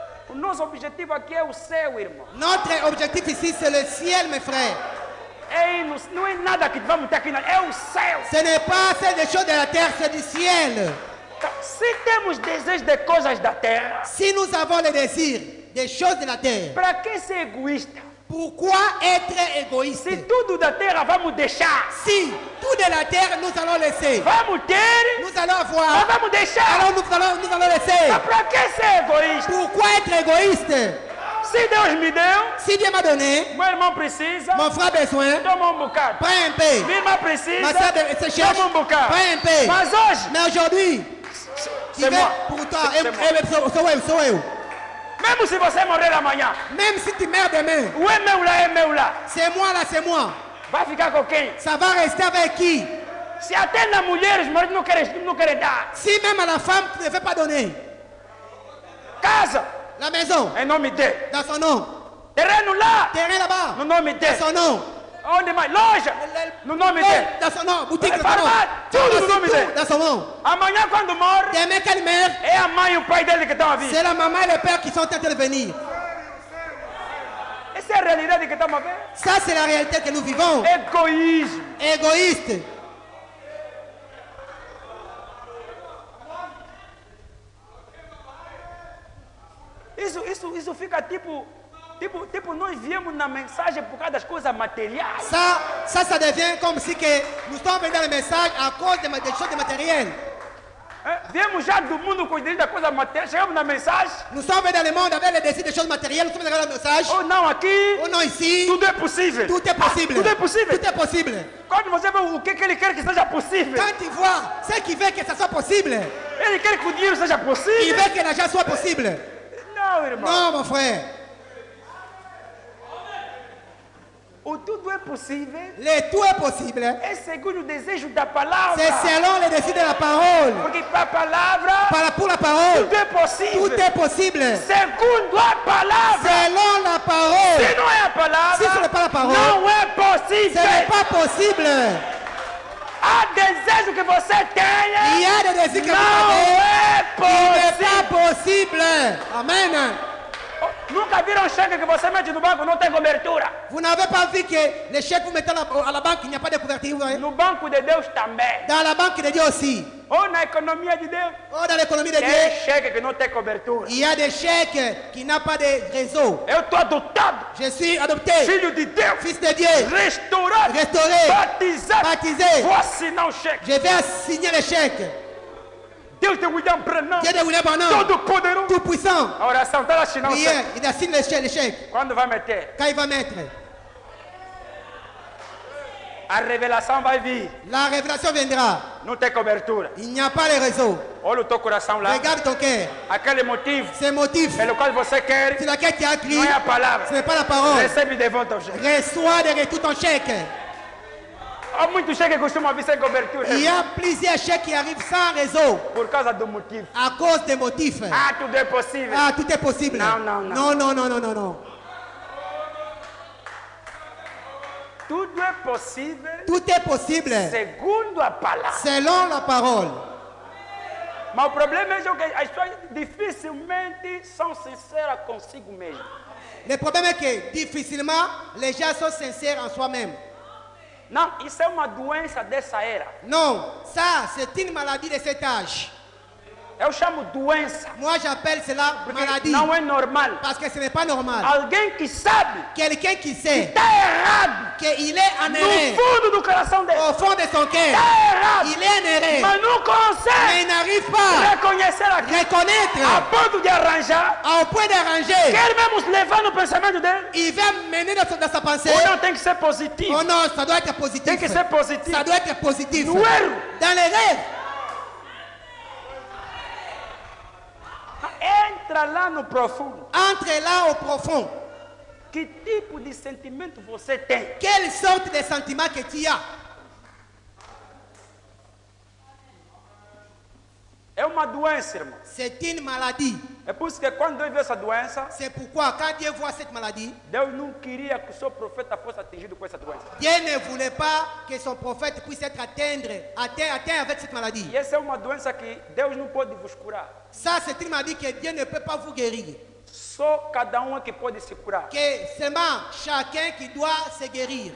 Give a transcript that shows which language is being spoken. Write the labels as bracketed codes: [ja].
[pt] O nosso objetivo aqui é o céu, irmão. [fr] Notre objectif ici, c'est le ciel, mes frères. [pt] Não é nada que vamos ter aqui, não. É o céu. [fr] Ce n'est pas celle des choses de la terre, c'est du ciel. [pt] Então, se temos desejo de coisas da terra, [fr] Si nous avons le désir des choses de la terre, [pt] para que ser egoísta? [fr] pourquoi être égoïste? [pt] Se tudo da terra vamos deixar, [fr] Si tout de la terre, nous allons laisser. [pt] vamos ter, [fr] Nous allons [pt] mas [fr] avoir. [pt] vamos deixar. [fr] Alors nous allons laisser. [pt] Mas para que ser egoísta? [fr] Pourquoi être égoïste? [pt] Se Deus me deu, [fr] Si Dieu m'a donné, [pt] meu irmão precisa, [fr] mon frère a besoin, [pt] toma bocado. [fr] prends un peu. [pt] Minha irmã precisa, [fr] Ma soeur se cherche, [pt] toma bocado. [fr] prends un peu. [pt] Mas hoje, [fr] Mais aujourd'hui, tu c'est veux moi. pour toi, C'est moi. [pt] Mesmo se você morrer amanhã, [fr] même si tu meurs demain, [pt] o é meu lá. [fr] c'est moi là, c'est moi. [pt] Vai ficar com quem? [fr] Ça va rester avec qui? [pt] Se até nas mulheres, mas não querem dar. [fr] Si même à la femme, tu ne veux pas donner. [pt] Casa, [fr] La maison, [pt] em nome dele. [fr] dans son nom. [pt] Terreno lá, [fr] Terrain là-bas, [pt] no nome [fr] dans [pt] dele. [fr] son nom. [pt] Onde mais? Loja, no nome dele. [fr] Dans son nom. Boutique, dans son nom. [pt] Farmácia, tudo no nome [fr] Tout [pt] dele. [fr] dans son nom. [pt] Amanhã, quando morre, [fr] Demain qu'elle meurt, [pt] é a mãe e o pai dele que estão a vir. [fr] c'est la maman et le père qui sont en train de venir. [pt] Essa é a realidade que estamos a ver. [fr] Ça, c'est la réalité que nous vivons. [pt] Egoísmo. [fr] Égoïste. [pt] Isso fica tipo nós viemos na mensagem por causa das coisas materiais. [fr] Ça devient comme si que nous sommes venus dans le message à cause des choses matérielles. [pt] Viemos já do mundo com ideia da coisa material. Chegamos na mensagem. [fr] Nous sommes dans le monde avec les décisions des choses matérielles. Nous sommes dans le message. [pt] Ou não, aqui. [fr] Oh non, ici, [pt] Tudo é possível. [fr] tout est possible. [pt] Tudo é possível. [fr] Tout est possible. [pt] Quando você vê o que ele quer que seja possível, [fr] Quand tu vois ce qui veut que ça soit possible, [pt] ele quer que o dinheiro seja [fr] il [pt] possível. [fr] veut que l'argent soit possible. [pt] Não, irmão. [fr] Non, mon frère. [pt] O tudo é possível. [fr] Le tout est possible. [pt] É segundo o desejo da palavra. [fr] C'est selon les décisions de la parole. [pt] Porque para a palavra, [fr] Pour la parole, [pt] tudo é possível. [fr] tout est possible. [pt] Segundo a palavra. [fr] Selon la parole. [pt] Se não é a palavra, [fr] Si ce n'est pas la parole, [pt] não é [fr] ce n'est [pt] possível. [fr] pas possible. [pt] Há desejo que você [fr] Il [pt] tenha. [fr] y a des désirs que vous [pt] Não [fr] avez. [pt] é [fr] Il n'est [pt] possível. [fr] pas possible. Amen. [pt] Nunca viram um cheque que você mete no banco, não tem cobertura. [fr] Vous n'avez pas vu que les chèques vous mettez à la banque, il n'y a pas de couverture. Vous voyez? [pt] No banco de Deus também. [fr] Dans la banque de Dieu aussi. [pt] Ou na economia de Deus. [fr] Oh, dans l'économie de [pt] Tem [fr] Dieu, [pt] cheque que não tem cobertura. [fr] il y a des chèques qui n'ont pas de réseau. [pt] Eu estou adotado. [fr] Je suis adopté, [pt] Filho de Deus. [fr] fils de Dieu, [pt] Restaurado. [fr] restauré, [pt] Batizado. [fr] baptisé. [pt] Vou assinar o cheque. [fr] Je vais signer les chèques. [pt] Deus tem William Branham. [fr] Dieu de William Branham, [pt] Todo poderoso. [fr] tout puissant. [pt] A oração está assinando o [fr] Prière, [pt] cheque. [fr] il assigne les chèques. [pt] Quando vai meter? [fr] Quand il va mettre, [pt] A revelação vai vir. [fr] la révélation viendra. [pt] Não tem cobertura. [fr] Il n'y a pas de réseau. [pt] Olha o teu coração lá. [fr] Regarde ton cœur. [pt] Aquele motivo [fr] Ces motifs, [pt] pelo qual você quer, [fr] c'est laquelle qui a écrit, [pt] não é a [fr] ce [pt] palavra. [fr] n'est pas la parole. [pt] Recebe de volta o cheque. [fr] Reçois de retour ton chèque. [pt] Há muitos cheques que costumam vir sem cobertura. [fr] Il y a plusieurs chèques qui arrivent sans réseau [pt] Por causa do motivo. [fr] à cause des motifs. [pt] Ah, tudo é possível. [fr] Ah, tout est possible. Non, non, non. Non, non, non, non, non, non. [pt] Tudo é possível [fr] Tout est possible [pt] segundo a palavra. [fr] selon la parole. [pt] Mas o problema é que as pessoas dificilmente são sinceras consigo mesmo. [fr] Le problème est que difficilement les gens sont sincères en soi-même. [pt] Não, isso é uma doença dessa era. [fr] Non, ça c'est une maladie de cet âge. [pt] Eu chamo doença. [fr] Moi j'appelle cela [pt] Porque [fr] maladie [pt] não é normal. [fr] parce que ce n'est pas normal. [pt] Alguém que sabe [fr] Quelqu'un qui sait [pt] está errado [fr] qu'il est en [pt] no [fr] erreur [pt] fundo do coração dele. [fr] au fond de son cœur, [pt] Está errado. [fr] il est en erreur, [pt] Mas não [fr] mais [pt] consegue [fr] il n'arrive pas [pt] reconhecer aquilo. [fr] à [pt] A [fr] reconnaître [pt] ponto de arranjar. [fr] au point d'arranger. [pt] Quer mesmo levar no pensamento dele. [fr] Il va mener dans sa pensée. [pt] Ou não tem que ser positivo. [fr] Oh non, ça doit être positif. [pt] Tem que ser positivo. [fr] Ça doit être positif. [pt] No erro. [fr] Dans les rêves, [pt] Entra lá no profundo. [fr] entre là au profond. [pt] Que tipo de sentimento você tem? [fr] Quelle sorte de sentiment que tu as? [pt] É uma doença, irmão. [fr] C'est une maladie. [pt] É por isso que quando Deus viu essa doença, [fr] C'est pourquoi quand Dieu voit cette maladie, [pt] Deus não queria que o seu profeta fosse atingido com essa doença. [fr] Dieu ne voulait pas que son prophète puisse être atteint avec cette maladie. [pt] E essa é uma doença que Deus não pode vos curar. [fr] Ça, c'est une maladie que Dieu ne peut pas vous guérir. [pt] Só cada um é que pode se curar. [fr] Que seulement chacun qui doit se guérir.